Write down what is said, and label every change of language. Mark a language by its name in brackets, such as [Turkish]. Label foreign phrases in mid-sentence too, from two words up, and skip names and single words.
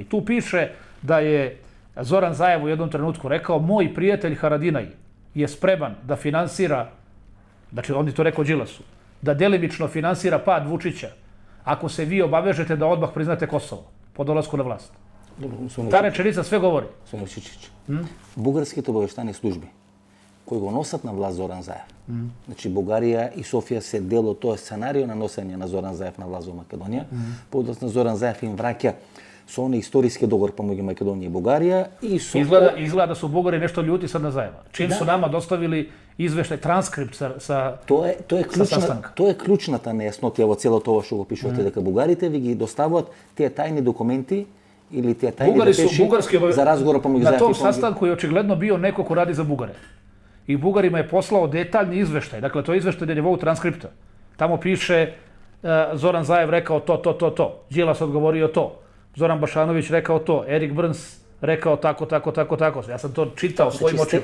[Serbian] Tu piše da je Zoran Zaev u jednom trenutku rekao: moj prijatelj Haradinaj je spreman da finansira, znači on je to rekao Đilasu, da delimično finansira pad Vučića ako se vi obavežete da odmah priznate Kosovo po dolasku na vlast. Ta rečenica sve govori. [Macedonian] Бугарските обавештани служби кои го носат на власт Зоран Заев. Значи Бугарија и Софија се дел од тој сценарио на носење на Зоран Заев на власт во Македонија. Подоцна Зоран Заев им враќа со оној историски договор помеѓу Македонија и Бугарија и со [Serbian] Изгледа да су Бугари нешто љути сад на Заева. Чим су нама доставили извештај, транскрипт са [Macedonian] Тоа е клучната нејаснотија во целото ова што го пишувате, дека бугарите ви ги доставуваат тие тајни документи или тие тајни депеши за разговор помеѓу Заев и [Serbian] на том sastanku je očigledno bio neko ko radi za Bugare. I Bugarima je poslao detaljni izveštaj. Dakle, to je izveštaj na nivou transkripta. Tamo piše Zoran Zaev rekao to. Đilas odgovorio to. Zoran Bašanović rekao to. Erik Burns rekao tako. Ja sam to čitao svojim očima.